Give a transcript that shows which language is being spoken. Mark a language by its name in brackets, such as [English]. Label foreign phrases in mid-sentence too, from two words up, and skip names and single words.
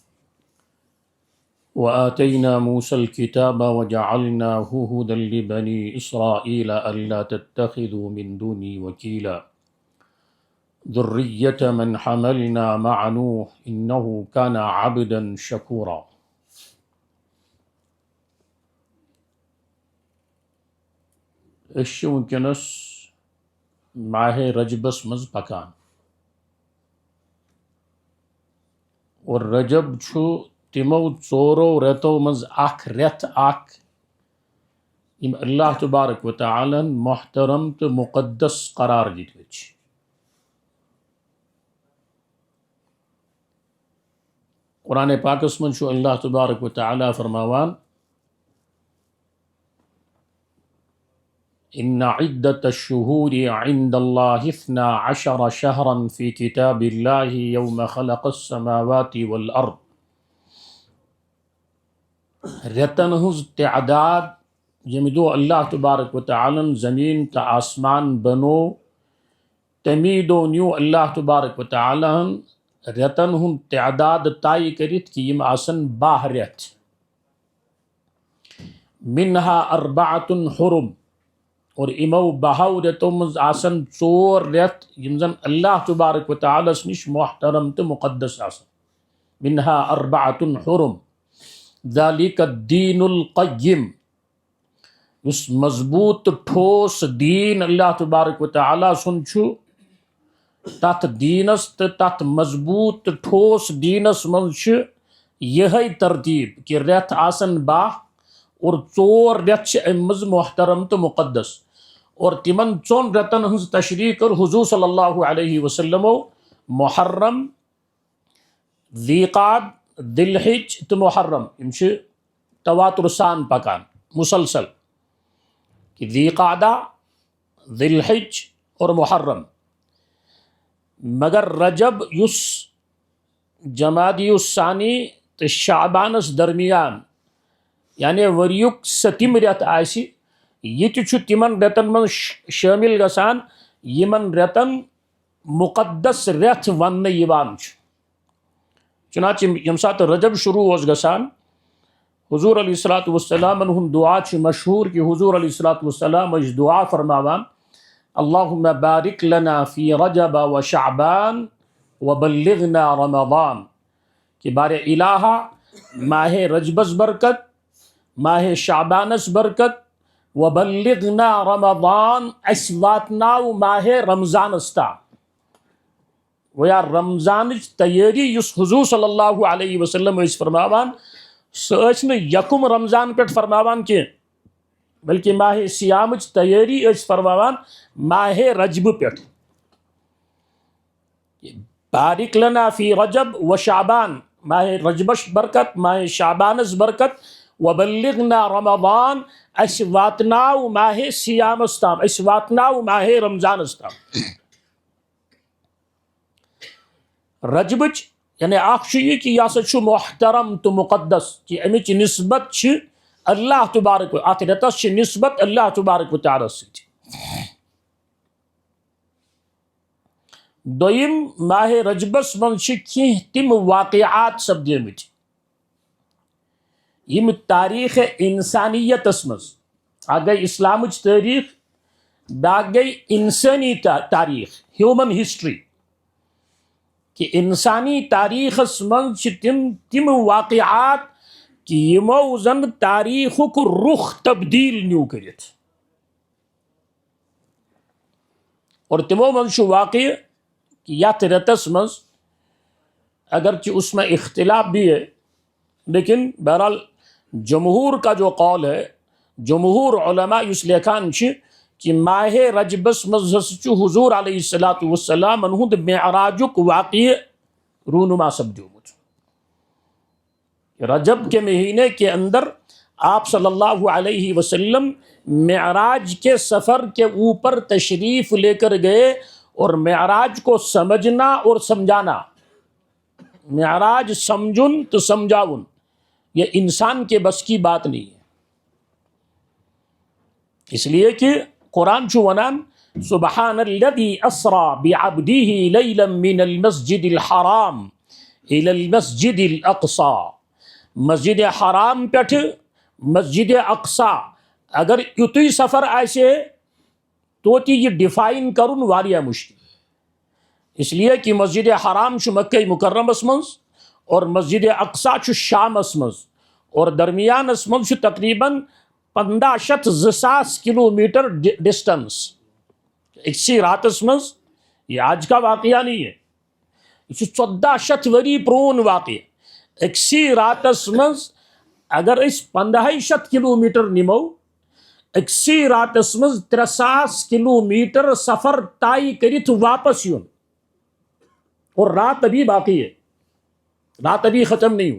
[Arabic] وآتينا موسى الكتاب وجعلناه هدى لبني إسرائيل ألا تتخذوا من دوني وكيلا ذرية من حملنا مع نوح إنه كان عبدا شكورا. [Kashmiri] ونکنس ماہ رجبس مز پکان اور رجب چھو تمو 4 رتو مز اخ رت اخ یم اللہ تبارک و تعالی محترم تو مقدس قرار دیت. قرآن پاکس من چھو اللہ تبارک و تعالی فرماوان [Arabic] ان عدت الشہور عند اللہ 12 شہرا فی کتاب اللہ یوم خلق السماوات والارض. [Kashmiri] رتن ہز تعداد یم دو اللہ تبارک و تعالی زمین تا آسمان بنو، تمی دو نیو اللہ تبارک و تعالی رتن ہن تعداد طے کرت کہ یم آسن 12 رت. [Arabic] منہا 4 حرم، [Kashmiri] اور امو 12 رتو مز آسن 4 رت یم زن اللہ تبارک و تعالی نش محترم تو مقدس آسن. [Arabic] منہا 4 حرم ذالک الدین القیم، [Kashmiri] اس مضبوط ٹھوس دین اللہ تبارک و تعالی سن چھو. تات دینس تات مضبوط ٹھوس دینس من چھ یہ ترتیب کہ رت آسن 12 اور 4 رت چھ امز محترم تو مقدس. اور تمن 4 رتن ہنز تشریح کر حضور صلی اللہ علیہ وسلم محرم، ذی قعد، ذی الحج تو محرم یم چھ تواتر سان پکان مسلسل کہ ذی قعدہ، ذی الحج اور محرم. مگر رجب یس جمادی الثانی تو شعبانس درمیان یعنی وریک 7 رت آسی، یہ چھو تمن رتن من شامل گسان یمن رتن مقدس رت ون یوان چھو. چنانچہ یم سات رجب شروع ہوس گسان حضور علیہ السلام ہم دعا چھ مشہور کہ حضور علیہ السلام اس دعا فرماوان [Arabic] اللہم بارک لنا فی رجب و شعبان وبلغنا رمضان، [Kashmiri] کہ بار الہا ماہ رجبس برکت، ماہ شعبانس برکت، [Arabic] وبلغنا رمضان [Kashmiri] اس واتناو ماہ رمضان استا. ویا رمضان تیاری یس حضور صلی اللہ علیہ وسلم اس فرماوان سہ یکم رمضان پہ فرماوان کی بلکہ ماہ سیامچ تیاری فرماوان ماہ رجب پہ [Arabic] بارک لنا فی رجب و شعبان، [Kashmiri] ماہ رجبش برکت، ماہ شعبانس برکت، [Arabic] وبلغنا رمضان، [Kashmiri] اس واتناو ماہ سیام استام، اس واتناو ماہ رمضان استام. رجبچ یعنی اخ یہ کہ یہ ہسا محترم تو مقدس کہ امچ نسبت اللہ تبارک ات رتس نسبت اللہ تبارک و تعالی ست. دویم ماہ رجبس من کی تم واقعات سپدیمت یم تاریخ انسانیتس مز اک گئی اسلامچ تاریخ، باق گئی انسانی تاریخ، [English] human history, [Kashmiri] کہ انسانی تاریخس من تم واقعات کہ یمو زن تاریخک رخ تبدیل نیو کرت. اور تمو من واقع کہ یت رتس مز اگرچہ [Urdu] اس میں اختلاف بھی ہے، لیکن بہرحال جمہور کا جو قول ہے، [Kashmiri] جمہور علماء اس لیکان کہ ماہ رجبس مز حضور علیہ الصلوۃ والسلام انہد معراجک واقع رونما سپدیومت. [Urdu] رجب کے مہینے کے اندر آپ صلی اللہ علیہ وسلم معراج کے سفر کے اوپر تشریف لے کر گئے، اور معراج کو سمجھنا اور سمجھانا، [Kashmiri] معراج سمجھن تو سمجھاون، [Urdu] یہ انسان کے بس کی بات نہیں ہے. [Kashmiri] اس لیے کہ قرآن ونان [Arabic] سبحان الذی اسرا بعبده لیلا من المسجد الحرام الى المسجد الاقصى. [Kashmiri] مسجد حرام پہ مسجد اقصا اگر یتھی سفر آسے توتی یہ ڈیفائن کرن واریاہ مشکل. اس لیے کہ مسجد حرام مکہ مکرمس منز اور مسجد اقصا شامس منز، اور درمیانس منز تقریباً 1500 کلومیٹر ڈسٹنس. اکسی راتس منز، [Urdu] یہ آج کا واقعہ نہیں ہے، یہ [Kashmiri] 1400 وری پرون واقع. اکسی راتس منز اگر اس 1500 کلومیٹر نمو، اکسی راتس مز 300 کلومیٹر سفر طے کرت واپس یون، [Urdu] اور رات ابھی باقی ہے، رات ابھی ختم نہیں ہوئی.